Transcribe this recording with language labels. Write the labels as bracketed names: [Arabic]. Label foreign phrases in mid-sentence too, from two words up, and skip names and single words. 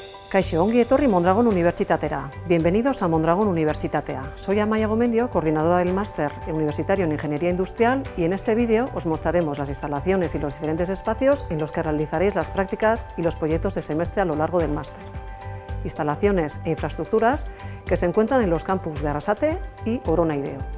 [Basque] Kaixo, ongi etorri Mondragon Unibertsitatera. [Spanish] Bienvenidos a Mondragon Universitatea. Soy Amaia Gomendio, coordinadora del Máster Universitario en Ingeniería Industrial, y en este vídeo os mostraremos las instalaciones y los diferentes espacios en los que realizaréis las prácticas y los proyectos de semestre a lo largo del máster. Instalaciones e infraestructuras que se encuentran en los campus de Arrasate y Orona y Deo.